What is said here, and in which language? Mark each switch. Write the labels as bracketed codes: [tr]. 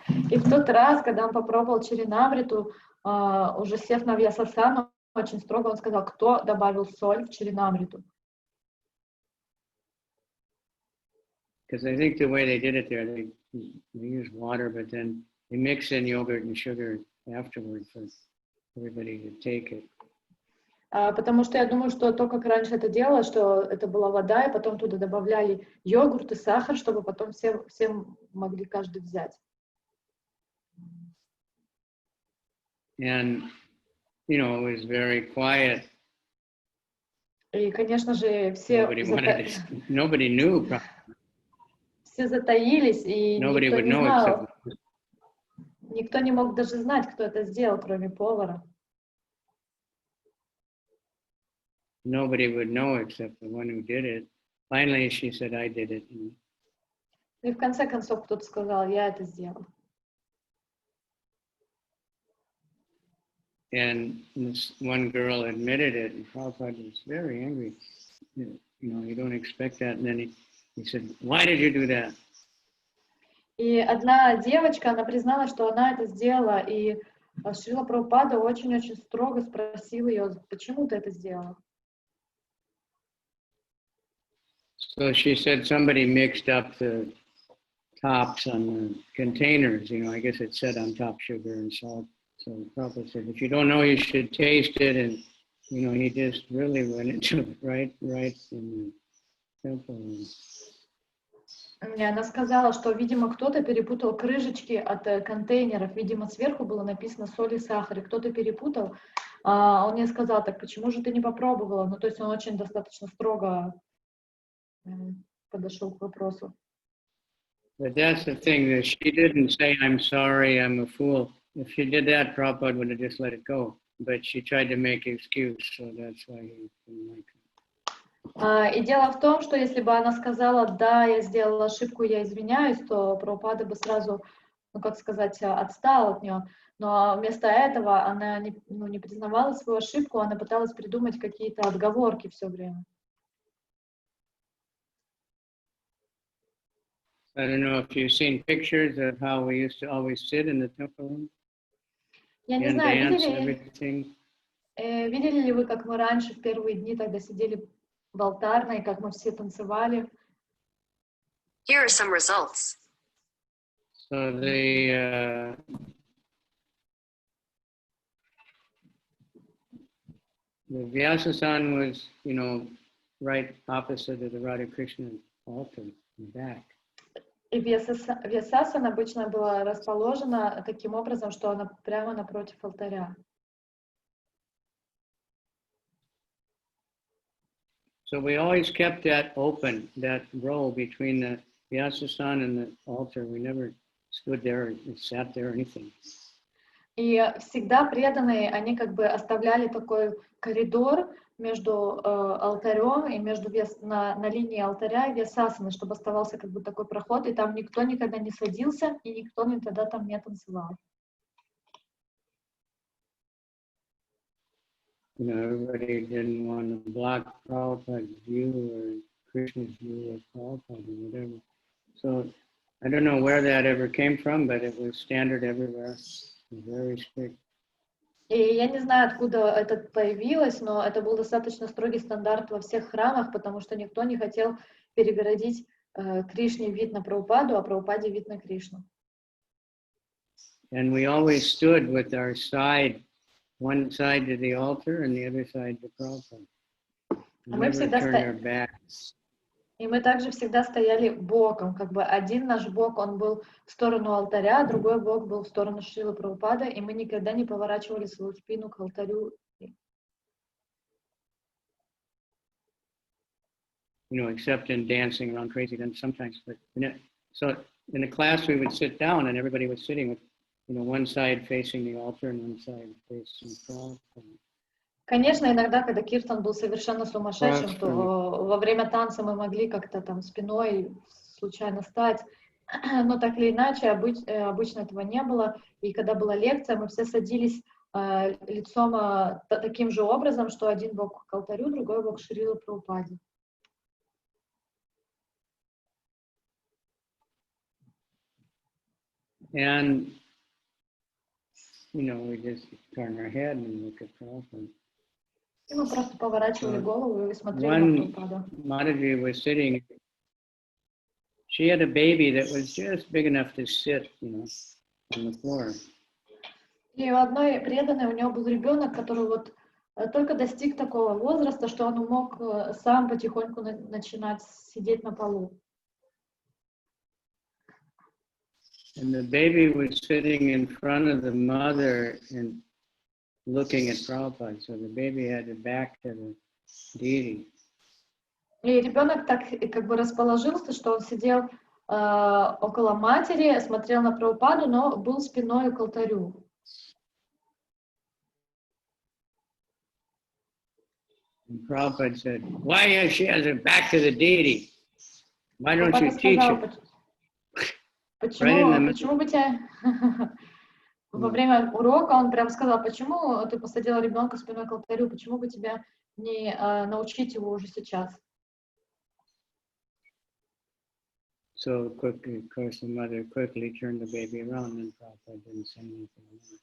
[ru] И в тот раз, когда он попробовал Чаринамриту, уже сев на Вьясасану, очень строго он сказал, кто добавил соль в Чаринамриту. [en] Because I think the way they did it there, they used water, but then they mix in yogurt and sugar afterward for everybody to take it. [ru] Потому что я думаю, что то, как раньше это делалось, что это была вода, и потом туда добавляли йогурт и сахар, чтобы потом всем могли каждый взять. [en] And, it was very quiet. [ru] И, конечно же, все [en] Nobody knew. [ru] Все затаились, и [en] Nobody [ru] никто [en] would [ru] не [en] know [ru] знал. [en] except. [ru] Никто не мог даже знать, кто это сделал, кроме повара. [en] Nobody would know except the one who did it. Finally, she said, "I did it." [ru] И в конце концов кто-то сказал, я это сделал. [en] And this one girl admitted it, and Prabhupada was very angry. You don't expect that. And then he said, "Why did you do that?" [ru] И одна девочка, она призналась, что она это сделала, и Шрила Прабхупада очень-очень строго спросил ее, почему ты это сделала? [en] So she said somebody mixed up the tops on the containers. I guess it said on top sugar and salt. So Prabhupada said, if you don't know, you should taste it. And, he just really went into it right in the temple. [ru] И она сказала, что, видимо, кто-то перепутал крышечки от контейнеров. Видимо, сверху было написано соль и сахар, и кто-то перепутал. Он мне сказал, так почему же ты не попробовала? То есть он очень достаточно строго подошел к вопросу. [en] But that's the thing, that she didn't say, "I'm sorry, I'm a fool." If she did that, Prabhupada would have just let it go. But she tried to make an excuse, so that's why he didn't like it. [ru] И дело в том, что если бы она сказала, да, я сделала ошибку, я извиняюсь, то Прабхупада бы сразу, отстал от нее. Но вместо этого она не признавала свою ошибку, она пыталась придумать какие-то отговорки все время. [en] I don't know if you've seen pictures of how we used to always sit in the temple room [ru] Я не [en] and [ru] знаю, [en] dance and everything. [ru] видели ли вы, как мы раньше в первые дни тогда сидели в алтарной, как мы все танцевали? [en] Here are some results. So the Vyasa-san was, you know, right opposite of the Radha Krishna altar in the back. [ru] И Вьясасана обычно была расположена таким образом, что она прямо напротив алтаря. [en] So we always kept that open, that row between the Vyasa-san and the altar. We never stood there and sat there or anything. [ru] И всегда преданные, они как бы оставляли такой коридор между алтарем и между на линии алтаря и Вьясасаны, чтобы оставался как бы такой проход, и там никто никогда не садился, и никто никогда там не танцевал. [en] You know, everybody didn't want to block Prabhupada's view or Krishna's view of Prabhupada or whatever. So I don't know where that ever came from, but it was standard everywhere. It was very strict. [ru] И я не знаю, откуда это появилось, но это был достаточно строгий стандарт во всех храмах, потому что никто не хотел перегородить Кришне вид на Прабхупаду, а Прабхупаде вид на Кришну. [en] And we always stood with our side, one side to the altar and the other side to Prabhupada. We never turned our backs. [ru] И мы также всегда стояли боком, как бы один наш бок, он был в сторону алтаря, другой бок был в сторону Шрилы Прабхупады, и мы никогда не поворачивали свою спину к алтарю. [en] You know, except in dancing around crazy, then sometimes, but so in the class we would sit down and everybody was sitting with, you know, one side facing the altar and one side facing Prabhupada. [ru] Конечно, иногда, когда киртан был совершенно сумасшедшим, то во время танца мы могли как-то там спиной случайно стать, но так или иначе обычно этого не было. И когда была лекция, мы все садились лицом таким же образом, что один бок к алтарю, другой бок к Шриле Прабхупаде. [en] And, you know, we just turn our head and look at Prabhupada. [ru] И мы просто поворачивали голову и смотрели на Прабхупаду. [en] Mataji was sitting. She had a baby that was just big enough to sit, you know, on the floor. [ru] И у одной преданной у нее был ребенок, который вот только достиг такого возраста, что он мог сам потихоньку начинать сидеть на полу. [en] And the baby was sitting in front of the mother and looking at Prabhupada, so the baby had it back to the deity. [ru] И ребенок так как бы расположился, что он сидел около матери, смотрел на Прабхупаду, но был спиной к алтарю. [en] And Prabhupada said, "Why she has it back to the deity? Why don't you teach her?" [ru] Почему бы тебе... Во время урока он прям сказал, почему ты посадила ребенка спиной к алтарю, почему бы тебя не научить его уже сейчас? [en] So quickly, of course, the mother quickly turned the baby around, and Prabhupada didn't say anything.